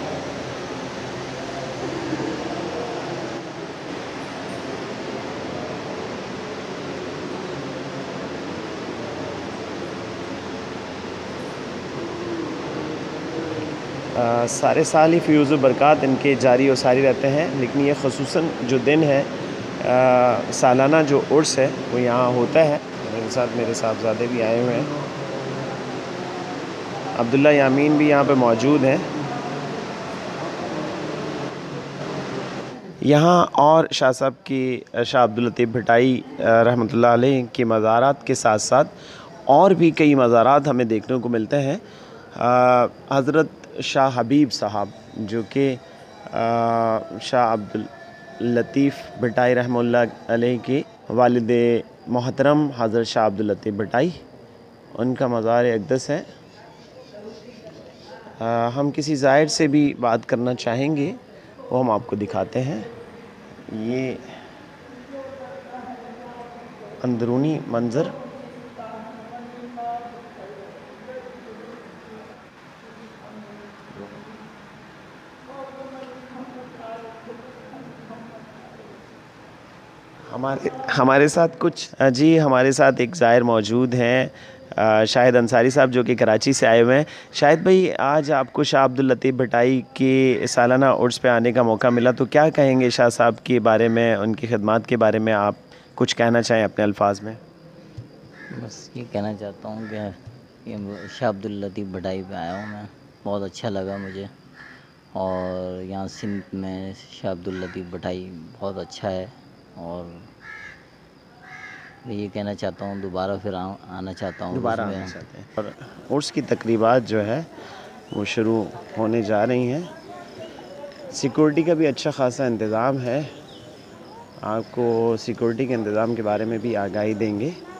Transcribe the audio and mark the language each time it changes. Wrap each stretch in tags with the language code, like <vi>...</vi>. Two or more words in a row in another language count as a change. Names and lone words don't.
<ur>سارے سال ہی فیوض برکات ان کے جاری اور ساری رہتے ہیں، لیکن یہ خصوصاً جو دن ہے سالانہ جو عرس ہے وہ یہاں ہوتا ہے. میرے ساتھ میرے صاحبزادے بھی آئے ہوئے ہیں، عبداللہ یامین بھی یہاں پہ موجود ہیں. یہاں اور شاہ صاحب کی شاہ عبد اللطیف بھٹائی رحمۃ اللہ علیہ کے مزارات کے ساتھ ساتھ اور بھی کئی مزارات ہمیں دیکھنے کو ملتے ہیں. حضرت شاہ حبیب صاحب جو کہ شاہ عبد اللطیف بھٹائی رحمۃ اللہ علیہ کے والد محترم حضرت شاہ عبد اللطیف بھٹائی, ان کا مزار اقدس ہے. ہم کسی ظاہر سے بھی بات کرنا چاہیں گے، وہ ہم آپ کو دکھاتے ہیں. یہ اندرونی منظر ہمارے ساتھ ہمارے ساتھ ایک ظاہر موجود ہیں، شاہد انصاری صاحب جو کہ کراچی سے آئے ہوئے ہیں. شاہد بھائی، آج آپ کو شاہ عبد اللطیف بھٹائی کے سالانہ عرس پہ آنے کا موقع ملا، تو کیا کہیں گے شاہ صاحب کے بارے میں، ان کی خدمت کے بارے میں آپ کچھ کہنا چاہیں اپنے الفاظ میں? بس یہ کہنا چاہتا ہوں کہ یہ شاہ عبد اللطیف بھٹائی پہ آیا ہوں میں، بہت اچھا لگا مجھے. اور یہاں سندھ میں شاہ عبد اللطیف بھٹائی بہت اچھا ہے اور یہ کہنا چاہتا ہوں دوبارہ پھر آنا چاہتا ہوں. دوبارہ آنا چاہتے ہیں. اور عرس کی تقریبات جو ہے وہ شروع ہونے جا رہی ہیں. سکیورٹی کا بھی اچھا خاصا انتظام ہے، آپ کو سکیورٹی کے انتظام کے بارے میں بھی آگاہی دیں گے.</ur>